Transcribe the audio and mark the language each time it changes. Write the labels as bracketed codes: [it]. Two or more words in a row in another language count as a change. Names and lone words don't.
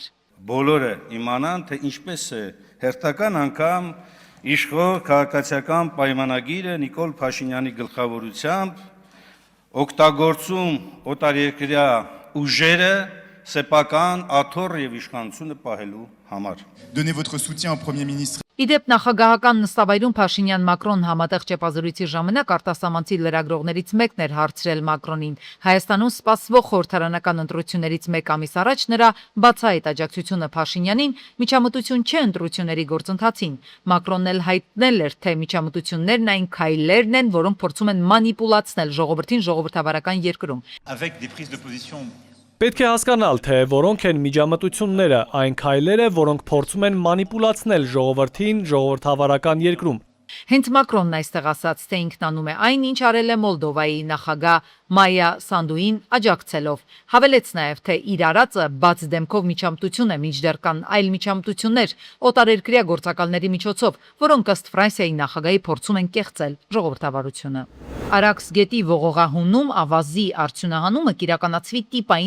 [hy] Բոլորը իմանան, թե ինչպես է հերթական անգամ իշխող քաղաքացիական պայմանագիրը Նիկոլ Փաշինյանի գլխավորությամբ օգտագործում օտարերկրյա ուժերը սեփական աթոռ եւ իշխանությունը պահելու համար։ [fr] Donnez votre soutien au Premier ministre. [hy] Իդեպ նախագահական նստավայրում Փաշինյան-Մակրոն համատեղ ճեպազրույցի ժամանակ արտասահմանցի լրագրողներից մեկն էր հարցրել Մակրոնին։ Հայաստանում սպասվող խորհրդարանական ընտրություններից մեկ ամիս առաջ նրա բացահայտ աջակցությունը Փաշինյանին միջամտություն չէ ընտրությունների գործընթացին։ Մակրոնն էլ հայտնել էր, թե միջամտություններն այն քայլերն են, որոնք փորձում են մանիպուլացնել ժողովրդին ժողովրդավարական երկրում։ [fr] Avec des prises de position. [hy] Պետք է հասկանալ, թե որոնք են միջամտությունները, այն քայլերը, որոնք փորձում են մանիպուլացնել ժողովրդին ժողովրդավարական երկրում։ Հենց Մակրոնն այստեղ ասաց, թե ինքն անում է այն, ինչ արել է Մոլդովայի նախագահ Մայա Սանդուին աջակցելով։ Հավելեց նաև, թե իր արածը բաց դեմքով միջամտություն է, մինչդեռ կան այլ միջամտություններ օտարերկրյա գործակալների միջոցով, որոնք ըստ Ֆրանսիայի նախագահի փորձում են կեղծել ժողովրդավարությունը։ Արաքս գետի ողողահունում ավազի արդյունահանումը կիրականացվի տիպային